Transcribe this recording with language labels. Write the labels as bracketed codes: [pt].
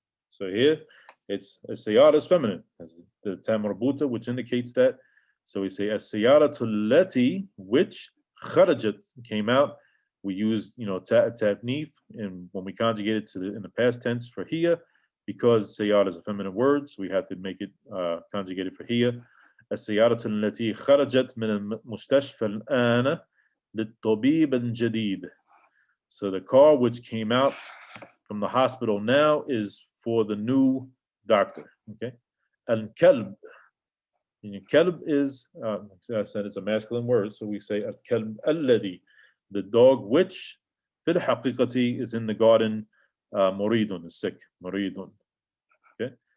[en] So here, it's as-sayara is feminine. As the tam marbuta, which indicates that. So we say [ar] as-sayaratu allati, [en] which kharajat, came out. We use, you know, ta'nif, and when we conjugate it in the past tense for here, because sayara is a feminine word, so we have to make it conjugated for here. [ar] السيارة التي خرجت من المستشفى الآن للطبيب الجديد. [en] So the car which came out from the hospital now is for the new doctor. Okay. Al-kalb. Kalb is, I said it's a masculine word, so we say [ar] al-kalb alladhi, [en] the dog which [ar] fil haqiqati [en] is in the garden, [ar] muridun, [en] is sick, muridun. Okay.